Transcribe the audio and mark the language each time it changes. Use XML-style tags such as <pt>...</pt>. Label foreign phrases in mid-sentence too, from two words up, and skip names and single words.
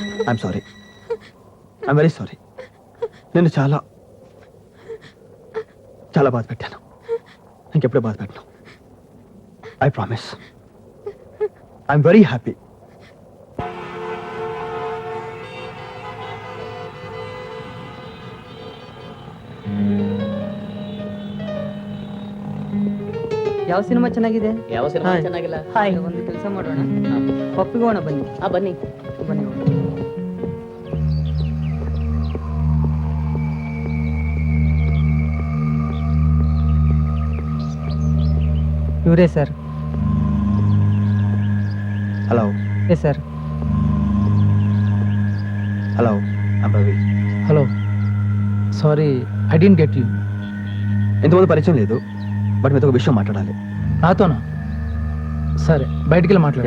<en>I'm sorry, I'm very sorry.</en> <te>నేను చాలా చాలా బాధ పెట్టాను. ఇంకెప్పుడూ బాధ పెట్టను.</te> <en>I promise. I'm very happy.</en> <kn>ಯಾವ ಸಿನಿಮಾ ಚೆನ್ನಾಗಿದೆ? ಯಾವ ಸಿನಿಮಾ ಹಾಯ್. ಚೆನ್ನಾಗಿಲ್ಲ? ಒಂದು ಕೆಲಸ ಮಾಡೋಣ, ಪಪ್ಪಿಗೆ ಹೋಗೋಣ ಬನ್ನಿ. ಬನ್ನಿ. ಬನ್ನಿ ಹೋಗೋಣ. ಇವರೇ ಸರ್.</kn> <te>హలో ఏ సార్?</te> <en>hello, I'm Ravi. hello, sorry I didn't get you.</en> <te>ఇంతకుముందు పరిచయం లేదు, బట్ మీతో ఒక విషయం మాట్లాడాలి. నాతోనా? సరే, బయటికి వెళ్ళి మాట్లాడు.</te>